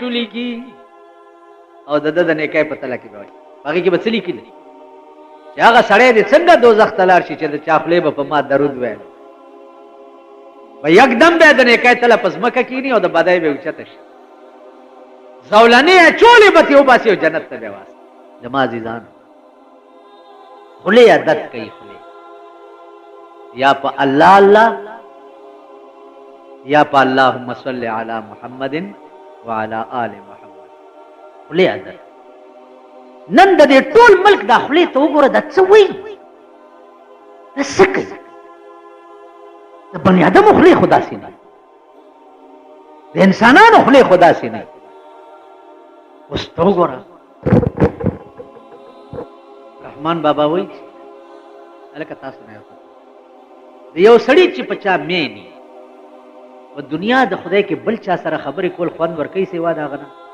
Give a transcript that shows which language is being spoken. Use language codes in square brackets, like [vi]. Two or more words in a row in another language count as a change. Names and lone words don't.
[ps] لیکي او د نیکۍ په تله کې به وایي هغې کې به څه لیکي چې هغه سړی دې څنګه دوزخ ته لاړ شي چې د چا خولې به په ما درود ویل به یکدم بیا د نیکۍ تله په ځمکه کښېني او د بدۍ به اوچته شي زولنې اچولې به ترې وباسي او جنت ته به واستي زما عزیزانو خولې عادت کوي خولې یا په الله الله یا پا [ar] اللہم صلی علی محمد وعلی آل محمد [ps] خلی عدد نن دا دے ټول ملک دا خلی تا وګوره دا څه وایي دا څه کوي د بني ادم خله خدا سي نه، د انسانانو خله خدا سي نه. اوس تو ګوره رحمان بابا وایي الکه تاسو نه د یو سړي چې پچا مینی په دنیا د خدای کې بل چا سره خبرې کول خوند ورکوي سیوا د هغه نه.